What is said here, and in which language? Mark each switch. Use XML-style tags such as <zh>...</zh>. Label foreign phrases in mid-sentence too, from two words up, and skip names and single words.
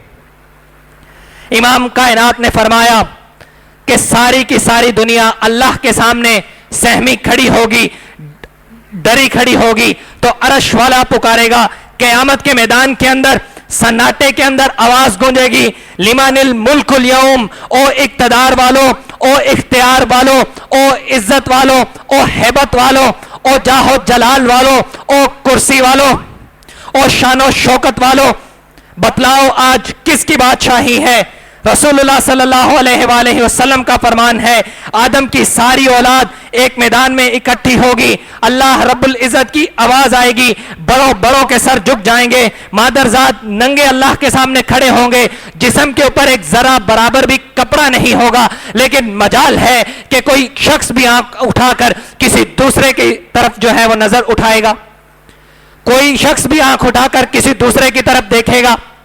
<ur>امام کائنات نے فرمایا کہ ساری کی ساری دنیا اللہ کے سامنے سہمی کھڑی ہوگی، ڈری کھڑی ہوگی، تو عرش والا پکارے گا۔</ur> <ps>قیامت کے میدان کے اندر سناٹے کے اندر آواز گونجے گی</ps> <ar>لمن الملک اليوم،</ar> <ur>او اقتدار والو، او اختیار والو، او عزت والو، او ہیبت والو، او جاہ و جلال والو، او کرسی والو، او شان و شوکت والو، بتلاؤ آج کس کی بادشاہی ہے؟ رسول اللہ</ur> <ar>صلی اللہ علیہ وآلہ وسلم</ar> <ur>کا فرمان ہے آدم کی ساری اولاد ایک میدان میں اکٹھی ہوگی، اللہ رب العزت کی آواز آئے گی، بڑوں بڑوں کے سر جھک جائیں گے، مادرزاد ننگے اللہ کے سامنے کھڑے ہوں گے، جسم کے اوپر ایک ذرہ برابر بھی کپڑا نہیں ہوگا، لیکن مجال ہے کہ کوئی شخص بھی آنکھ اٹھا کر کسی دوسرے کی طرف جو ہے وہ نظر اٹھائے گا، کوئی شخص بھی آنکھ اٹھا کر کسی دوسرے کی طرف دیکھے گا۔</ur>